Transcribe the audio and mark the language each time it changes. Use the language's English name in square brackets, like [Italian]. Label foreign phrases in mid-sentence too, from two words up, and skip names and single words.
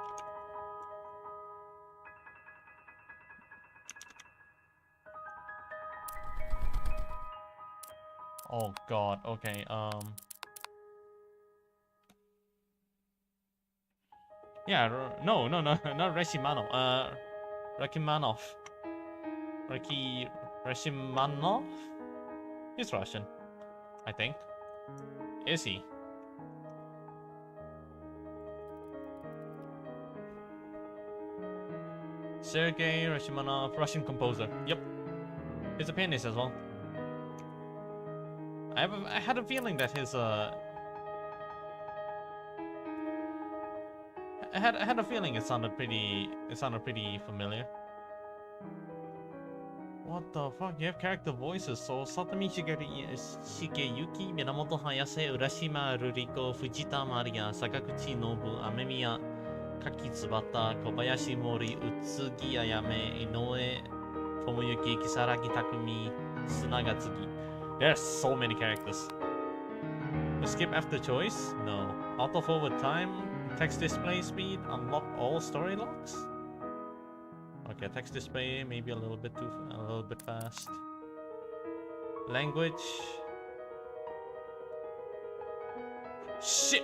[English] Oh god, okay, yeah, no, not Rashimanov. Rakimanov. Rashimanov? He's Russian, I think. Is he? Sergei Rashimanov, Russian composer. Yep. He's a pianist as well. I had a feeling that his I had a feeling it sounded pretty familiar. What the fuck? You have character voices. So Satomi Shigeyuki, Minamoto Hayase, Urashima Ruriko, Fujita Maria, Sakaguchi Nobu, Amemiya, Kaki Tsubata, Kobayashi Mori, Utsugi Ayame, Inoue, Tomoyuki, Kisaragi Takumi, Tsunagatsugi. There's so many characters. Skip after choice? No. Auto forward time, text display speed, unlock all story locks? Okay, text display maybe a little bit fast. Language. Shit.